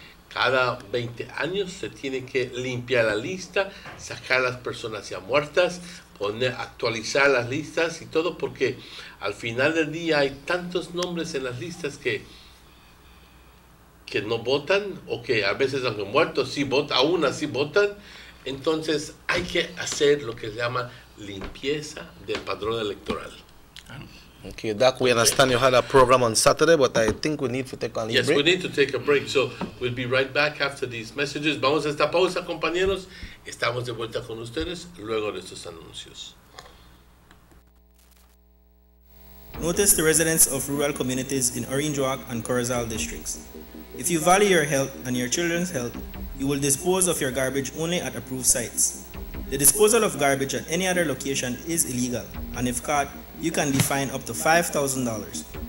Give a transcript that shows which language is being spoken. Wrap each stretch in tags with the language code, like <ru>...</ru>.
<es>Cada 20 años se tiene que limpiar la lista, sacar las personas ya muertas, actualizar las listas y todo, porque al final del día hay tantos nombres en las listas que no votan, o que a veces aunque muertos sí votan, aún así votan. Entonces hay que hacer lo que se llama limpieza del padrón electoral.</es> <en>Okay, Doc, we understand you had a program on Saturday, but I think we need to take a break. Yes, we need to take a break, so we'll be right back after these messages.</en> <es>Vamos a esta pausa, compañeros. Estamos de vuelta con ustedes luego de estos anuncios.</es> <en>Notice the residents of rural communities in Orange Walk and Corozal districts. If you value your health and your children's health, you will dispose of your garbage only at approved sites. The disposal of garbage at any other location is illegal, and if caught, you can be fined up to $5,000.</en>